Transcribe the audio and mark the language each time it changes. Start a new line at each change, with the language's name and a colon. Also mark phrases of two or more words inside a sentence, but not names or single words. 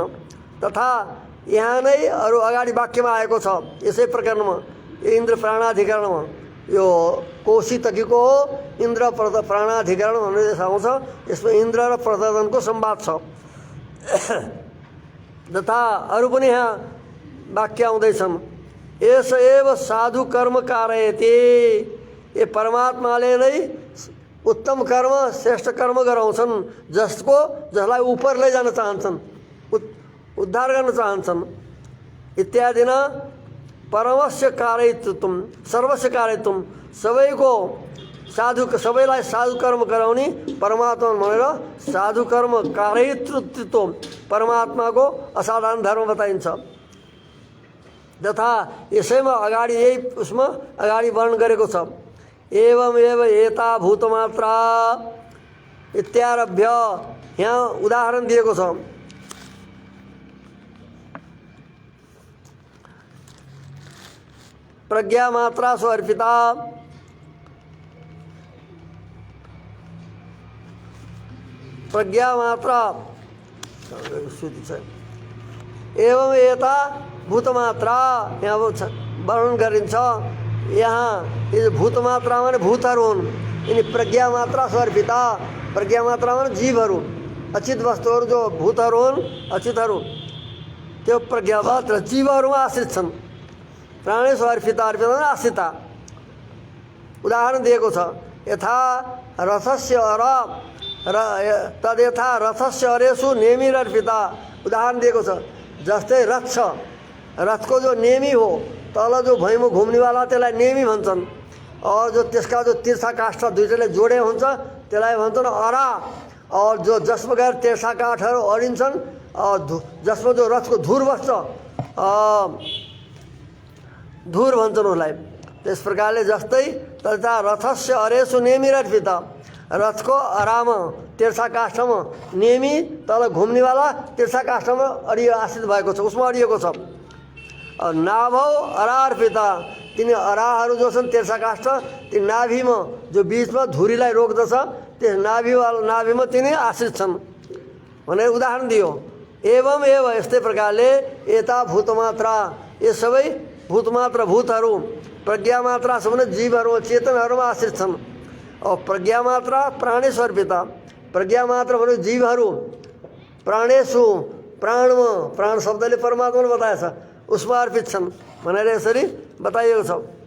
Nepali: तथा यहाँ नै अरू अगाडि वाक्यमा आएको छ यसै प्रकरणमा, इन्द्र प्राणाधिकरणमा, यो कौशितकीको हो इन्द्र प्राणाधिकरण भनेर आउँछ। यसमा इन्द्र र प्रद्योतनको संवाद छ। तथा अरू पनि यहाँ वाक्य आउँदैछन्।
Sanskrit: एस एव साधु कर्म कारयति,
Nepali: ये परमात्माले नै उत्तम कर्म, श्रेष्ठ कर्म गराउँछन्, जसलाई उपर लैजान चाहन्छन्, उद्धार गर्न चाहन्छन्।
Sanskrit: इत्यादि न परमस्य कारयितुम, सर्वस्य कारयितुम,
Nepali: सबैको सबैलाई साधु कर्म गराउने परमात्मा भनेर साधु कर्म कारयितृत्व परमात्माको असाधारण धर्म बताइन्छ। तथा यसैमा अगाडि यही उसमा अगाडि वर्णन गरेको छ।
Sanskrit: एवं एव एता भूतमात्रा इत्यारभ्य,
Nepali: यहाँ उदाहरण दिएको छ।
Sanskrit: प्रज्ञा मात्रा सो अर्पिता, प्रज्ञा मात्रा एवं एता भूतमात्रा
Nepali: यहाँ वर्णन गरिन्छ। यहाँ यो भूतमात्रा माने भूतहरू हुन्, यिनी
Sanskrit: प्रज्ञा मात्रा सर्पिता,
Nepali: प्रज्ञा मात्रा माने जीवहरू, अचित वस्तुहरू जो भूतहरू हुन्, अचितहरू, त्यो प्रज्ञा मात्र जीवहरूमा आश्रित छन्।
Sanskrit: प्राणेश अर्पिता, अर्पिता आश्रिता।
Nepali: उदाहरण दिएको छ।
Sanskrit: यथा रथस्य तद्यथा रथस्य अरेषु नेमिरर्पिता,
Nepali: उदाहरण दिएको छ। जस्तै रथ छ, रथको जो नेमी हो, तल जो भैँमा घुम्नेवाला त्यसलाई नेमी भन्छन्। और जो त्यसका जो तिर्सा काष्ठ दुईटैले जोडे हुन्छ त्यसलाई भन्छन् अरा। और जो जसमा गएर तिर्सा काठहरू अडिन्छन्, जसमा जो रथको धुर बस्छ, धुर भन्छन् उसलाई। त्यस प्रकारले जस्तै
Sanskrit: तथा रथस्य अरेषु नेमिरर्पिता,
Nepali: रथको अरामा तिर्सा काष्ठमा नेमी तल घुम्नेवाला तिर्सा काष्ठमा आश्रित भएको छ, उसमा अडिएको छ।
Sanskrit: नाभौ अरार्पिता,
Nepali: तिनी अराहरू जो छन् तिर्सा काष्ठ, ती नाभिमा जो बीचमा धुरीलाई रोक्दछ, त्यस नाभिमा तिनी आश्रित छन् भनेर उदाहरण दियो।
Sanskrit: एवं एव,
Nepali: यस्तै प्रकारले
Sanskrit: एता भूतमात्रा,
Nepali: ये सबै भूतमात्र भूतहरू, प्रज्ञा मात्रा छ भने जीवहरू चेतनहरूमा आश्रित छन्। और
Sanskrit: प्रज्ञा मात्रा प्राणेश अर्पिता,
Nepali: प्रज्ञा मात्र भने जीवहरू, प्राणेशु प्राणमा, प्राण शब्दले परमात्माले बताएछ, उसमा अर्पित छन् भनेर यसरी बताइएको छ।